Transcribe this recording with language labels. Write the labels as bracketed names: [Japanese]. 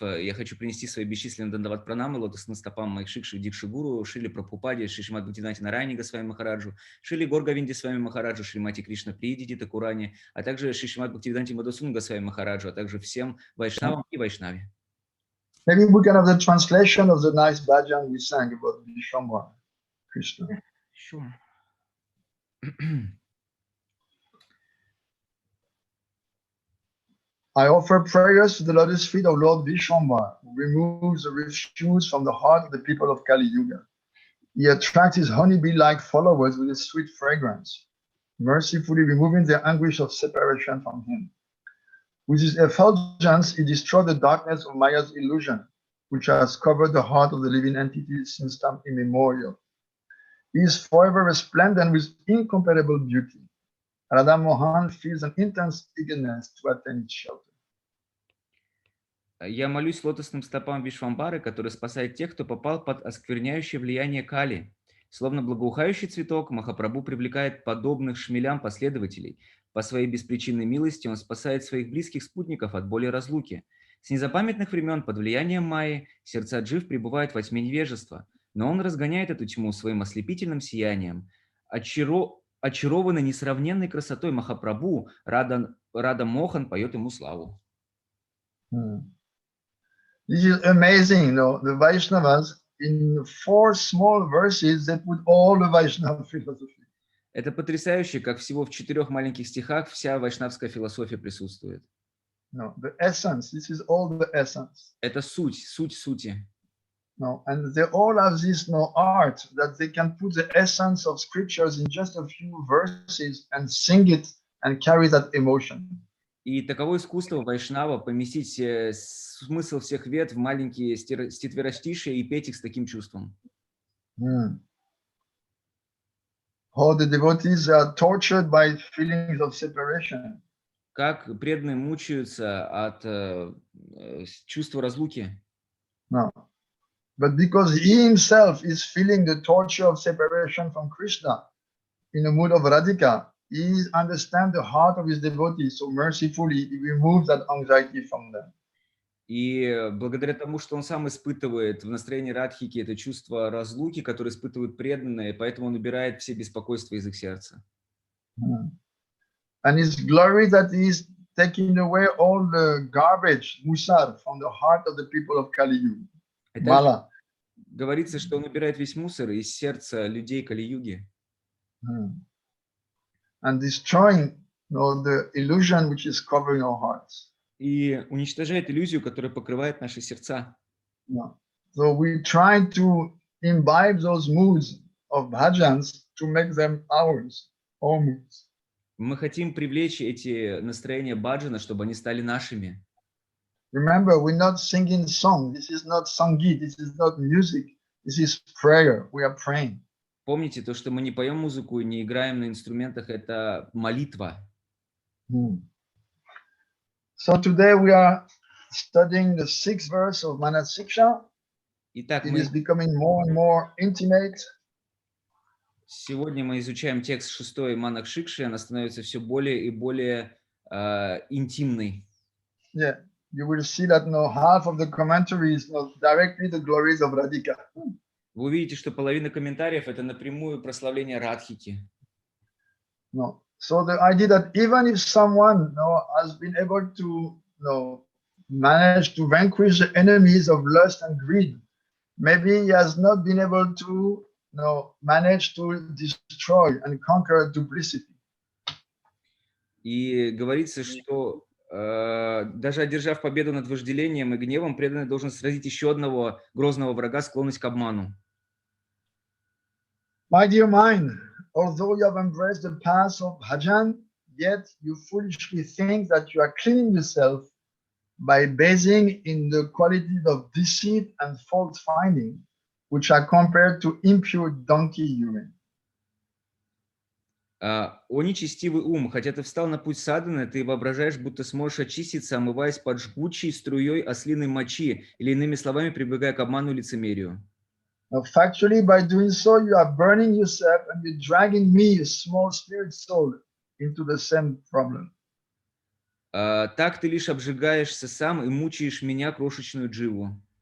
[Russian] Я хочу принести свои бесчисленные дандават пранамы лотосным стопам Манах-Шикши и Дикши Гуру, Шриле Прабхупаде, Шри Шримад Бхактиведантой Нараяне Госвами Махараджу, Шриле Горговинде Свами Махараджу, Шримати Кришна Приидити Такурани, а также Шри Шримад Бхактиведанте Мадхусудана Госвами Махараджу, а также всем Вайшнавам и Вайшнаве. [English] Maybe we can have the translation of the nice bhajan we sang about Vishwambara Krishna. Sure. I offer prayers to the lotus feet of Lord Vishwambara, who removes the refuse from the heart of the people of Kali Yuga. He attracts his honeybee-like followers with his sweet fragrance, mercifully removing their anguish of separation from him. With his effulgence, he destroyed the darkness of Maya's illusion, which has covered the heart of the living entity since time immemorial. He is forever resplendent with incomparable beauty. Radha Mohan feels an intense eagerness to attain its shelter. [Russian] Я молюсь лотосным стопам Вишвамбары, который спасает тех, кто попал под оскверняющее влияние Кали. Словно благоухающий цветок, Махапрабху привлекает подобных шмелям последователей. По своей беспричинной милости он спасает своих близких спутников от боли разлуки. С незапамятных времен под влиянием Майи сердца джив пребывают во тьме невежества, но он разгоняет эту тьму своим ослепительным сиянием. Очарованный несравненной красотой Махапрабху, Рада Мохан поет ему славу. [English] This is amazing, the Vaishnavas, in 4 small verses, they put all the Vaishnava philosophy. [Russian] Это потрясающе, как всего в 4 маленьких стихах вся вайшнавская философия присутствует. [English] No, the essence. This is all the essence. [Russian] Это суть сути. [English] No, and they all have this art that they can put the essence of scriptures in just a few verses and sing it and carry that emotion. [Russian] И таково искусство вайшнава поместить смысл всех вед в маленькие стихотворостишия и петь их с таким чувством. [English] How the devotees are tortured by feelings of separation. [Russian] Как преданные мучаются от чувства разлуки. [English] No. But because he himself is feeling the torture of separation from Krishna in a mood of radhika, he understands the heart of his devotees, so mercifully he removes that anxiety from them. [Russian] И благодаря тому, что он сам испытывает в настроении радхики это чувство разлуки, которое испытывают преданные, поэтому он убирает все беспокойства из их сердца. [English] And his glory that he is taking away all the garbage, musar, from the heart of the people of Kali Yuga. [Sanskrit] Mala. [Russian] Говорится, что он убирает весь мусор из сердца людей Кали-юги. [English] And destroying the illusion which is covering our hearts. [Russian] И уничтожает иллюзию, которая покрывает наши сердца. [English] So we try to imbibe those moods of bhajans to make them ours, our moods. [Russian] Мы хотим привлечь эти настроения баджана, чтобы они стали нашими. [English] Remember, we're not singing song. This is not sangeet. This is not music. This is prayer. We are praying. [Russian] Помните, то, что мы не поем музыку, не играем на инструментах, это молитва. [English] So today we are studying the 6th verse of Manah-Shikša. [Russian] Итак, [English] It is becoming more and more intimate. [Russian] Сегодня мы изучаем текст 6 Манах-Шикши, она становится все более и более интимной. [English] Yeah, you will see that half of the commentary is directly the glories of Radhika. [Russian] Вы увидите, что половина комментариев это напрямую прославление Радхики. [English] No. So the idea that even if someone has been able to manage to vanquish the enemies of lust and greed, maybe he has not been able to manage to destroy and conquer duplicity. [Russian] И говорится, что даже одержав победу над вожделением и гневом, преданный должен сразить еще одного грозного врага, склонность к обману. [English] My dear mind, although you have embraced the path of bhajan, yet you foolishly think that you are cleaning yourself by basing in the qualities of deceit and fault finding, which are compared to impure donkey urine. [Russian] О нечестивый ум, хотя ты встал на путь садханы, ты воображаешь, будто сможешь очиститься, омываясь под жгучей струей ослиной мочи, или иными словами, прибегая к обману и лицемерию. [English] Factually, by doing so, you are burning yourself and you're dragging me, a small spirit soul, into the same problem. [Russian] Так ты лишь обжигаешься сам и мучаешь меня, крошечную дживу.